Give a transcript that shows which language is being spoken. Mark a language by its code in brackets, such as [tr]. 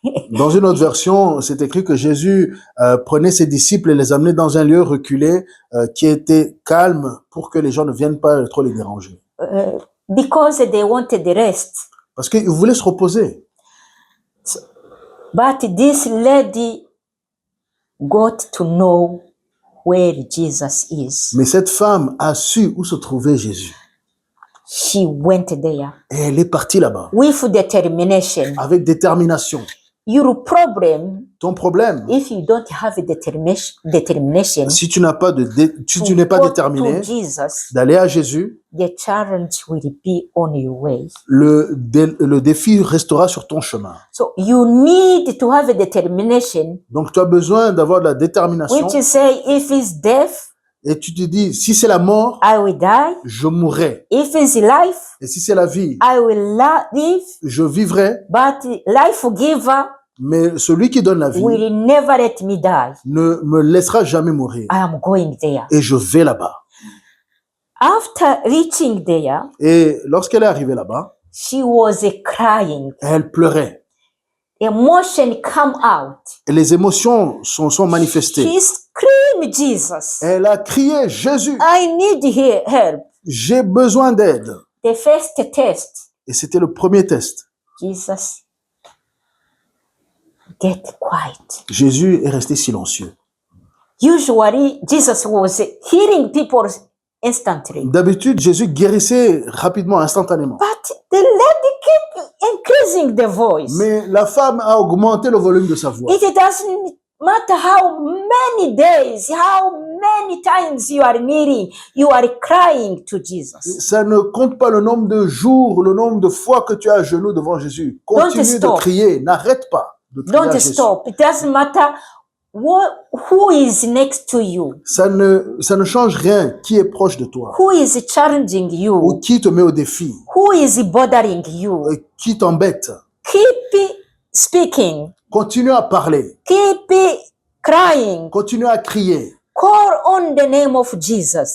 [fr] Dans une autre version, c'est écrit que Jésus prenait ses disciples et les amenait dans un lieu reculé qui était calme pour que les gens ne viennent pas trop les déranger. [en] Because they wanted the rest. [fr] Parce qu'ils voulaient se reposer. [en] But this lady got to know where Jesus is. [fr] Mais cette femme a su où se trouvait Jésus. [en] She went there [fr] Et elle est partie là-bas [en] with determination. [fr] avec détermination. [en] Your problem, [fr] Ton problème, [en] if you don't have determination [fr] si tu n'as pas si tu n'es pas [en] go [fr] déterminé [en] to Jesus, [fr] d'aller à Jésus, [en] the challenge will be on your way. [fr] le défi restera sur ton chemin. [en] So you need to have a determination, [fr] Donc tu as besoin d'avoir de la détermination [en] which is say, if it's death, [fr] et tu te dis, si c'est la mort, [en] I will die. [fr] je mourrai. [en] If it's life, [fr] Et si c'est la vie, [en] I will live. [fr] je vivrai. [en] But life giver [fr] Mais celui qui donne la vie [en] will never let me die. [fr] ne me laissera jamais mourir. [en] I am going there. [fr] Et je vais là-bas. [en] After reaching there, [fr] Et lorsqu'elle est arrivée là-bas, [en] she was crying. [fr] elle pleurait. [en] Emotion come out. [fr] Et les émotions sont manifestées. [en] She screamed, Jesus, [fr] Elle a crié, Jésus, [en] I need help. [fr] j'ai besoin d'aide. [en] The first test, [fr] Et c'était le premier test. [en] Jesus, get quiet. [fr] Jésus est resté silencieux. [en] Usually, Jesus was healing people instantly. [fr] D'habitude, Jésus guérissait rapidement, instantanément. [en] But the lady kept increasing the voice. [fr] Mais la femme a augmenté le volume de sa voix. [en] It doesn't matter how many days, how many times you are kneeling, you are crying to Jesus. [fr] Ça ne compte pas le nombre de jours, le nombre de fois que tu as à genoux devant Jésus. Continue de [en] stop. [fr] crier, n'arrête pas de crier à [en] Don't [fr] Jésus. [en] stop. It doesn't matter who is next to you, [fr] Ça ne change rien qui est proche de toi [en] who is challenging [fr] ou [en] you, [fr] qui te met au défi, [en] who is bothering you. [fr] qui t'embête. [en] Keep speaking. [fr] Continue à parler, [en] Keep crying. [fr] continue à crier. [en] Call on the name of Jesus.